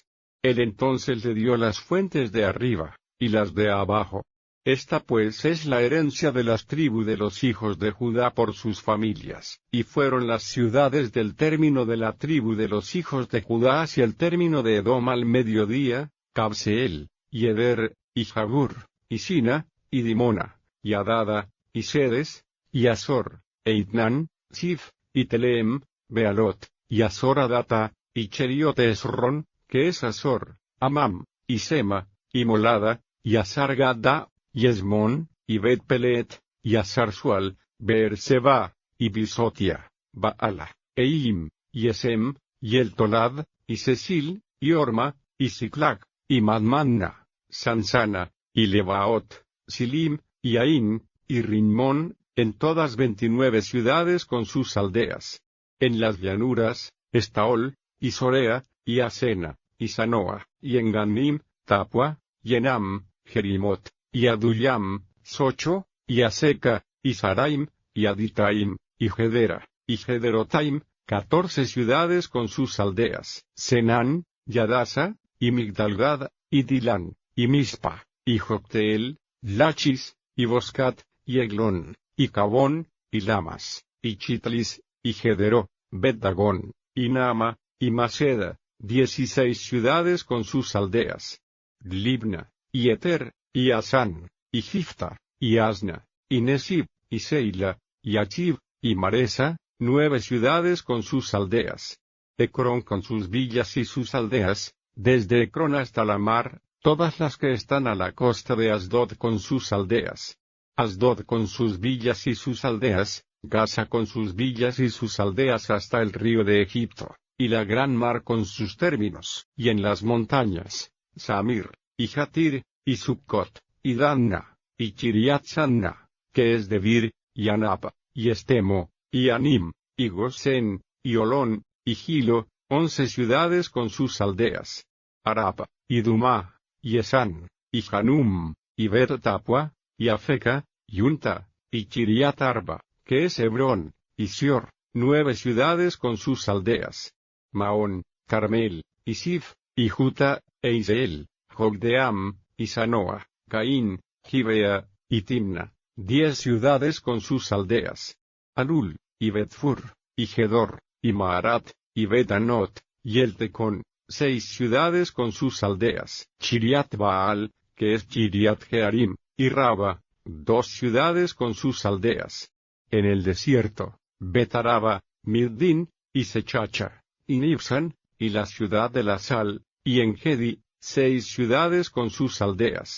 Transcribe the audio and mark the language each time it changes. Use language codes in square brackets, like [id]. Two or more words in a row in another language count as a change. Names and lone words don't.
[es] Él entonces le dio las fuentes de arriba, y las de abajo. Esta pues es la herencia de las tribus de los hijos de Judá por sus familias. Y fueron las ciudades del término de la tribu de los hijos de Judá hacia el término de Edom al mediodía, Cabseel, y Eder, y Jagur, y Sina, y Dimona, y Adada, y Sedes, y Azor, e Itnán, Sif, y Teleem, Bealot, y Azor Adata, y Cheriot Esron, que es Azor, Amam, y Sema, y Molada, y Azar Gadda, y Esmón, y Bet Pelet, y Azar Sual, Beerseba, y Bisotia, Baala, Eim, y Esem, y El Tolad, y Cecil, y Orma, y Siclac, y Madmanna, Sansana, y Lebaot, Silim, y Ain, y Rimón, en todas 29 ciudades con sus aldeas. En las llanuras, Estaol, y Sorea, y Asena, y Sanoa, y en Ganim, Tapua, y Enam, Jerimot, y Adullam, Socho, y Aseca, y Saraim, y Aditaim, y Gedera, y Gederotaim, 14 ciudades con sus aldeas. Senán, y Adasa, y Migdalgad, y Dilán, y Mispa, y Jocteel, Lachis, y Boscat, y Eglón, y Cabón, y Lamas, y Chitlis, y Gedero, Bet-Dagón, y Nama, y Maceda, 16 ciudades con sus aldeas. Libna, y Eter, y Asán, y Gifta, y Asna, y Nesib, y Seila, y Achib, y Maresa, 9 ciudades con sus aldeas. Ecrón con sus villas y sus aldeas, desde Ecrón hasta la mar, todas las que están a la costa de Asdod con sus aldeas. Asdod con sus villas y sus aldeas, Gaza con sus villas y sus aldeas hasta el río de Egipto, y la gran mar con sus términos, y en las montañas, Samir, y Jatir, y Succot, y Danna, y Chiriat Sanna, que es Debir, y Anapa, y Estemo, y Anim, y Gosén, y Olón, y Gilo, 11 ciudades con sus aldeas. Arapa, y Dumá, y Esán, y Hanum, y Bet-Tapua, y Afeca, y Unta, y Chiriat Arba, que es Hebrón, y Sior, 9 ciudades con sus aldeas. Maón, Carmel, y Sif, y Juta, e Iseel, Jogdeam, y Sanoa, Caín, Gibea, y Timna, 10 ciudades con sus aldeas. Alul, y Betfur, y Gedor, y Maarat, y Betanot, y Eltecón, 6 ciudades con sus aldeas. Chiriat Baal, que es Chiriat Jearim, y Raba, 2 ciudades con sus aldeas. En el desierto, Betaraba, Mirdin, y Sechacha, y Nibsan, y la ciudad de la sal, y Engedi, 6 ciudades con sus aldeas.